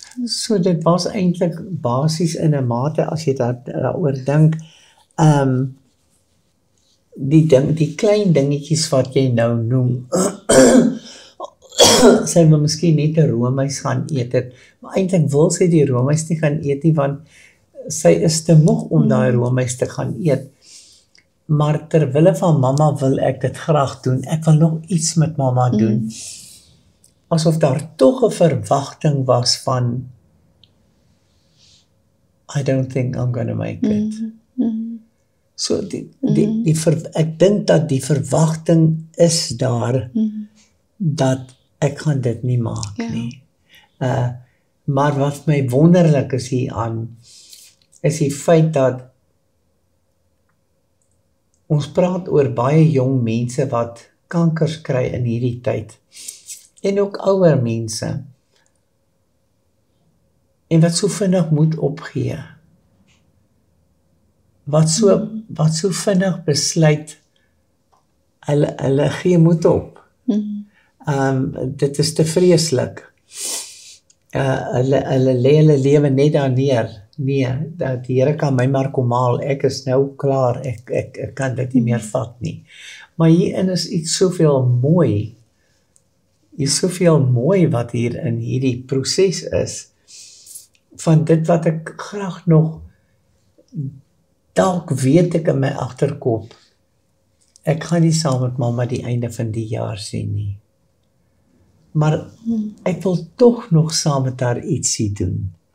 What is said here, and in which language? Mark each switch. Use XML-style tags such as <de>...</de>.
<af>So dit was eintlik basies in 'n mate as jy daaroor dink, die klein dingetjies wat jy nou noem, sy wil miskien net 'n roomys gaan eet het, maar eintlik wil sy die roomys nie gaan eet nie, want sy is te moeg om daai roomys te gaan eet. Maar terwille van mamma wil ek dit graag doen. Ek wil nog iets met mamma doen. Asof daar tog 'n verwagting was van</af> <en>I don't think I'm going to make it.</en> <af>So ek dink dat die verwagting is daar dat ek gaan dit nie maak nie. Maar wat my wonderlik is hieraan is die feit dat ons praat oor baie jong mense wat kankers kry in hierdie tyd en ook ouer mense en wat so vinnig moet opgee. Wat so vinnig besluit hulle gee moed op. Dit is te vreeslik. Hulle lê hulle lewe net daar neer. Nee, dat die Here kan my maar kom haal. Ek is nou klaar. Ek kan dit nie meer vat nie. Maar hierin is iets soveel mooi. Hier is soveel mooi wat hier in hierdie proses is. Van dit wat ek graag nog dalk weet ek in my agterkop. Ek gaan nie saam met mamma die einde van die jaar sien nie. Maar ek wil tog nog saam met haar ietsie doen.</af>